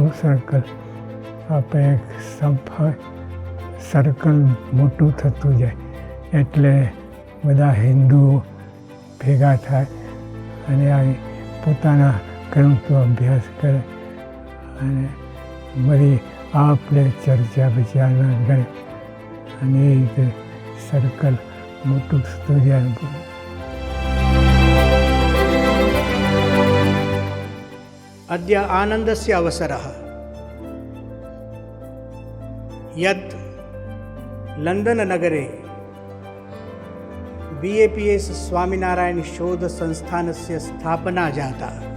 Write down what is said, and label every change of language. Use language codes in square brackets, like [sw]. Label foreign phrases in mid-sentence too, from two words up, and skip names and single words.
[gu] સર્કલ આપણે એક સંપ સર્કલ મોટું થતું જાય એટલે બધા હિન્દુઓ ભેગા થાય અને આ પોતાના ગ્રંથો અભ્યાસ કરે અને બધી આપણે ચર્ચા વિચારણા કરે અને એ રીતે સર્કલ મોટું થતું જાય. [sa] अद्य आनन्दस्य अवसरः यत् लण्डननगरे BAPS स्वामिनारायण शोधसंस्थानस्य स्थापना जाता.